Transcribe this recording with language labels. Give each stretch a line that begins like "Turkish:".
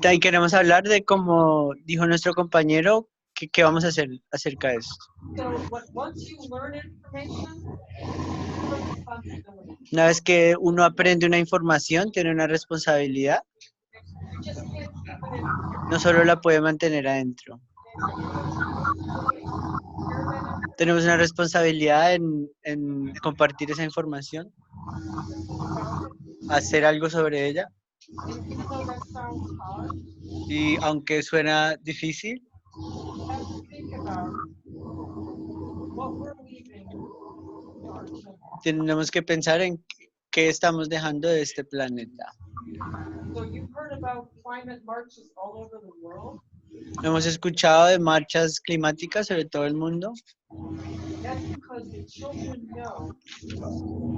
Spanish: Y queremos hablar de, como dijo nuestro compañero, qué vamos a hacer acerca de esto.
English: So once you learn information, you have responsibility.
Spanish: Una vez que uno aprende una información, tiene una responsabilidad.
English: You just can't keep it in.
Spanish: No solo la puede mantener adentro. Tenemos una responsabilidad en compartir esa información, hacer algo sobre ella.
English: And even though that sounds hard,
Spanish: Y aunque suena difícil,
English: you have to think about what we're leaving to our children.
Spanish: tenemos que pensar en qué estamos dejando de este planeta.
English: So you've heard about climate marches all over the world.
Spanish: Hemos escuchado de marchas climáticas sobre todo el mundo.
English: That's because the children know